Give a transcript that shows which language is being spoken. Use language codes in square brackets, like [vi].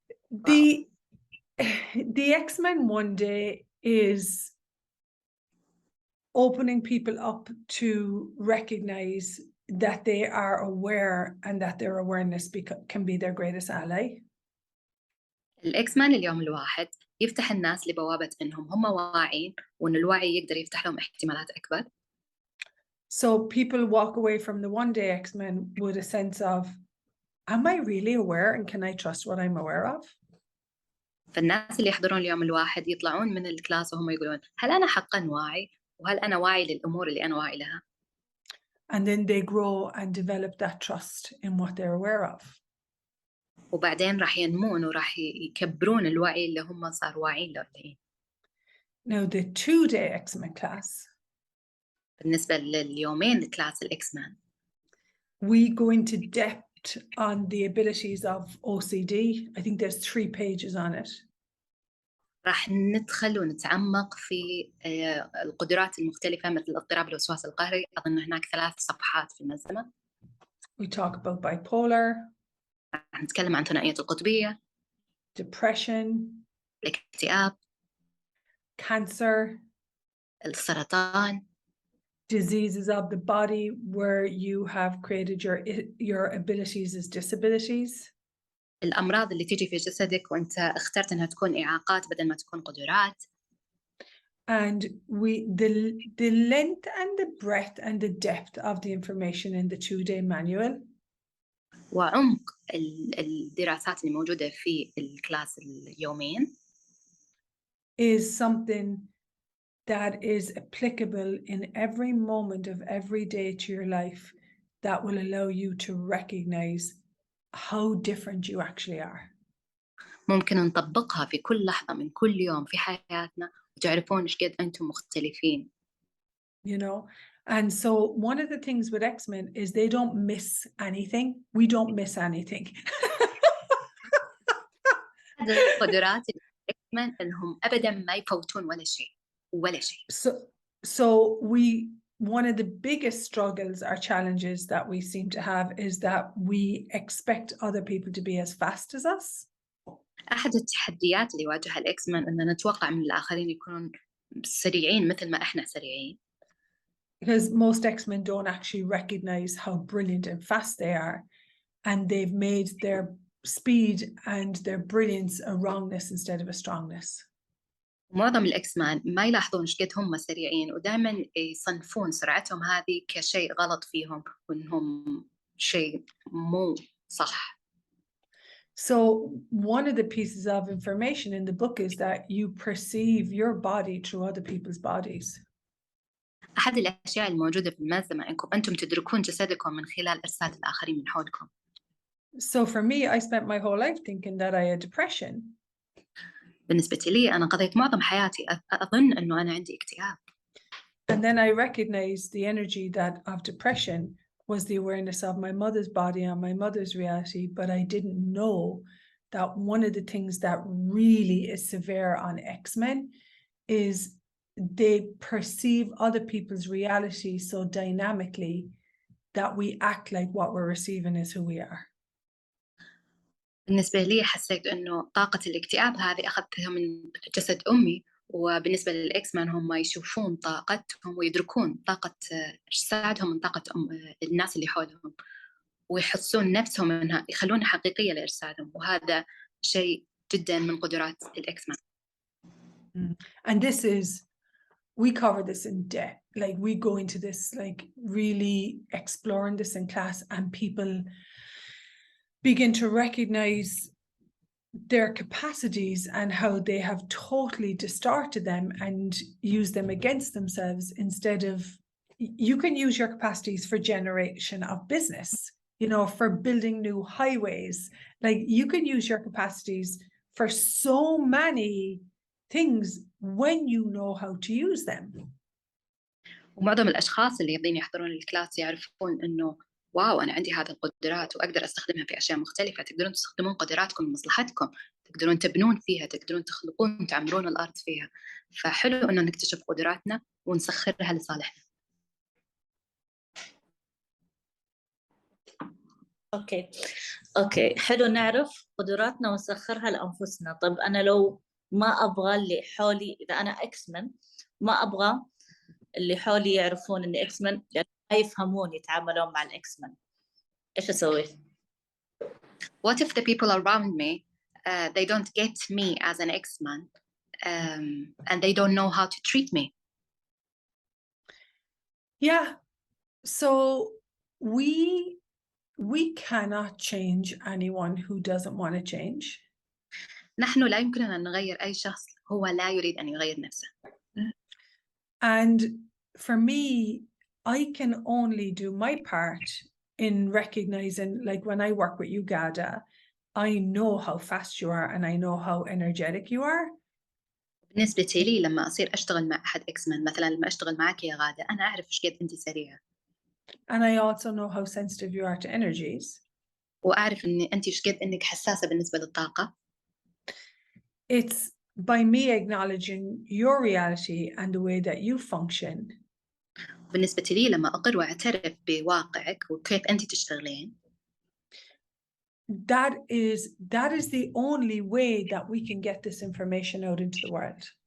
[en] The Xmen 1 day is opening people up to recognize that they are aware and that their awareness can be their greatest ally. [ar] الإكسمان اليوم الواحد يفتح الناس لبوابة إنهم هم واعين وإن الوعي يقدر يفتح لهم احتمالات أكبر. [en] So people walk away from the 1 day Xmen with a sense of, am I really aware and can I trust what I'm aware of? [ar] فالناس اللي يحضرون اليوم الواحد يطلعون من الكلاس وهم يقولون هل أنا حقا واعي؟ وهل أنا واعي للأمور اللي أنا واعي لها؟ [en] And then they grow and develop that trust in what they're aware of. [ar] وبعدين راح ينمون وراح يكبرون الوعي اللي هم صاروا واعيين له الحين. [en] Now the 2 day Xmen class, [ar] بالنسبة لليومين كلاس الإكسمان [en] we go into depth on the abilities of OCD. I think there's 3 pages on it. [ar] راح ندخل ونتعمق في القدرات المختلفة مثل اضطراب الوسواس القهري. أظن هناك 3 صفحات في الملزمة. [en] We talk about bipolar, [ar] راح نتكلم عن ثنائية القطبية، [en] depression, [ar] الاكتئاب، [en] cancer, [ar] السرطان، [en] diseases of the body where you have created your abilities as disabilities. [ar] الأمراض اللي تيجي في جسدك وأنت اخترت أنها تكون إعاقات بدل ما تكون قدرات. [en] And the length and the breadth and the depth of the information in the 2 day manual [ar] وعمق الدراسات اللي موجودة في الكلاس اليومين [en] is something that is applicable in every moment of every day to your life that will allow you to recognize how different you actually are. [ar] ممكن نطبقها في كل لحظة من كل يوم في حياتنا وتعرفون إيش قد أنتم مختلفين. [en] You know, and so one of the things with Xmen is they don't miss anything. We don't miss anything. [ar] قدرات الإكسمان إنهم أبداً ما يفوتون ولا شيء. [en] So one of the biggest struggles or challenges that we seem to have is that we expect other people to be as fast as us. [ar] أحد التحديات اللي يواجهها الإكسمان إننا نتوقع من الآخرين يكونون سريعين مثل ما إحنا سريعين. [en] Because most Xmen don't actually recognize how brilliant and fast they are, and they've made their speed and their brilliance a wrongness instead of a strongness. [ar] معظم الإكسمان ما يلاحظون إيش قد هم سريعين ودائما يصنفون سرعتهم هذه كشيء غلط فيهم وإنهم شيء مو صح. [en] So one of the pieces of information in the book is that you perceive your body through other people's bodies. [ar] أحد الأشياء الموجودة في الملزمة إنكم أنتم تدركون جسدكم من خلال إرسال الآخرين من حولكم. [en] So for me, I spent my whole life thinking that I had depression. [ar] بالنسبة لي أنا قضيت معظم حياتي أظن إنه أنا عندي اكتئاب. [en] And then I recognized the energy that of depression was the awareness of my mother's body and my mother's reality, but I didn't know that one of the things that really is severe on Xmen is they perceive other people's reality so dynamically that we act like what we're receiving is who we are. [ar] بالنسبة لي حسيت إنه طاقة الاكتئاب هذه أخذتها من جسد أمي، وبالنسبة للإكسمان هم يشوفون طاقتهم ويدركون طاقة إرسالهم من طاقة الناس اللي حولهم ويحسون نفسهم إنها يخلونها حقيقية لإرسالهم، وهذا شيء جدا من قدرات الإكسمان. [en] And this is, we cover this in depth, like we go into this, like really exploring this in class, and people begin to recognize their capacities and how they have totally distorted them and use them against themselves instead of, you can use your capacities for generation of business, you know, for building new highways. Like you can use your capacities for so many things when you know how to use them. [ar] ومعظم الأشخاص اللي يحضرون الكلاس يعرفون إنه واو أنا عندي هذه القدرات وأقدر أستخدمها في أشياء مختلفة. تقدرون تستخدمون قدراتكم لمصلحتكم، تقدرون تبنون فيها، تقدرون تخلقون، تعمرون الأرض فيها. فحلو إنه نكتشف قدراتنا ونسخرها لصالحنا. اوكي حلو نعرف قدراتنا ونسخرها لانفسنا. طب انا لو ما ابغى اللي حولي، اذا انا اكسمن ما ابغى اللي حولي يعرفون اني اكسمن لان ما يفهمون يتعاملون مع الاكسمن، ايش اسوي؟ [en] What if the people around me they don't get me as an X-Man and they don't know how to treat me? Yeah, so we cannot change anyone who doesn't want to change. [ar] نحن لا يمكننا أن نغير أي شخص هو لا يريد أن يغير نفسه. [en] And for me, I can only do my part in recognizing, like when I work with you, Gada, I know how fast you are and I know how energetic you are. [ar] بالنسبة لي لما أصير أشتغل مع أحد إكسمن، مثلا لما أشتغل معك يا غادة، أنا أعرف إيش قد أنت سريعة. [en] And I also know how sensitive you are to energies. [ar] وأعرف إن أنت إيش قد إنك حساسة بالنسبة للطاقة. [en] It's by me acknowledging your reality and the way that you function. [ar] بالنسبة لي لما أقر وأعترف بواقعك وكيف أنت تشتغلين. [en] That is the only way that we can get this information out into the world.